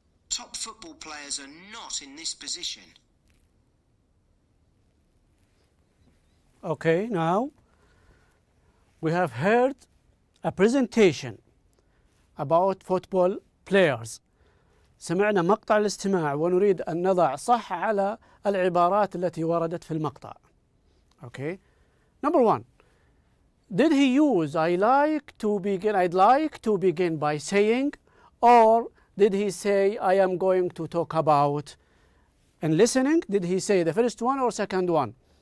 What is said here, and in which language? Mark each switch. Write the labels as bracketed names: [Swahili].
[English] Top football players are not in this position. Okay, now we have heard a presentation about football players. [Arabic] سمعنا مقطع الاستماع ونريد أن نضع صح على العبارات التي وردت في المقطع. [English] Okay. Number one. Did he use I'd like to begin by saying, or did he say I am going to talk about? In listening, did he say the first one or second one?